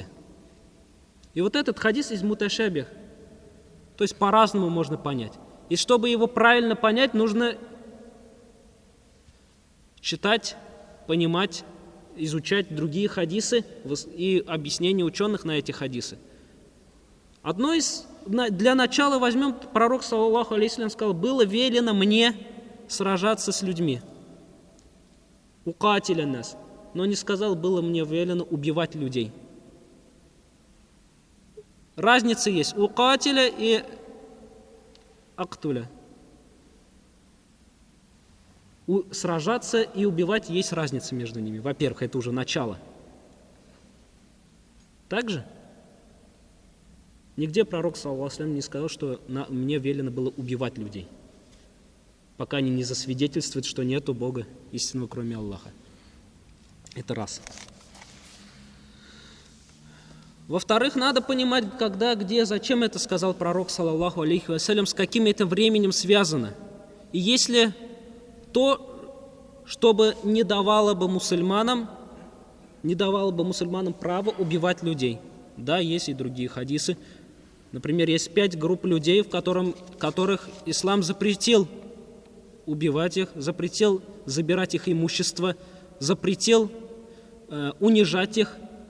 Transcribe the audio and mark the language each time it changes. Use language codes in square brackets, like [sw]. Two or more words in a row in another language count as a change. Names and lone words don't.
[ru] И вот этот хадис из муташабих, то есть по-разному можно понять. И чтобы его правильно понять, нужно читать, понимать, изучать другие хадисы и объяснения ученых на эти хадисы. Для начала возьмем, пророк, [ar] صلى الله عليه وسلم, [ru] сказал: «Было велено мне сражаться с людьми». [ar] أقاتل الناس. [ru] Но не сказал: «Было мне велено убивать людей». разница есть у катиля и актуля. Сражаться и убивать есть разница между ними. Во-первых, это уже начало. Также нигде пророк, [ar] صلى الله عليه وسلم, [ru] не сказал, что мне велено было убивать людей, пока они не засвидетельствуют, что нету Бога истинного, кроме Аллаха. Это раз. Во-вторых, надо понимать, когда, где, зачем это сказал пророк, [ar] صلى الله عليه وسلم, [ru] с каким это временем связано. И если то, чтобы не давало бы мусульманам право убивать людей. Да, есть и другие хадисы. Например, есть 5 групп людей, которых ислам запретил убивать их, запретил забирать их имущество, запретил унижать их.